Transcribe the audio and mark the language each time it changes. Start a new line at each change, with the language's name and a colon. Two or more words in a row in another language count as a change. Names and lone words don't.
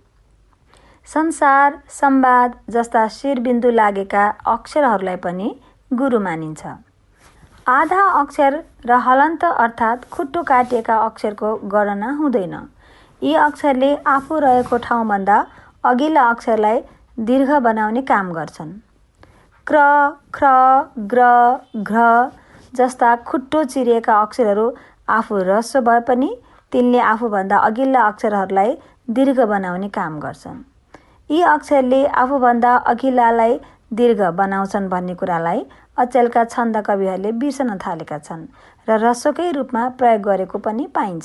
Nepali: संसार, संवाद जस्ता शिरबिन्दु लागेका अक्षरहरूलाई पनि गुरु मानिन्छ। आधा अक्षर र हलन्त अर्थात् खुट्टो काटिएका अक्षरको गणना हुँदैन। यी अक्षरले आफू रहेको ठाउँभन्दा अघिल्ला अक्षरलाई दीर्घ बनाउने काम गर्छन्। क्र, ख्र, ग्र, घ्र जस्ता खुट्टो चिरिएका अक्षरहरू आफू ह्रस्व भए पनि तिनले आफूभन्दा अघिल्ला अक्षरहरूलाई दीर्घ बनाउने काम गर्छन्। यी अक्षरले आफूभन्दा अघिल्लालाई दीर्घ बनाउँछन् भन्ने कुरालाई अचेलका छन्द कविहरूले बिर्सन थालेका छन् र ह्रस्वकै रूपमा प्रयोग गरेको पनि पाइन्छ।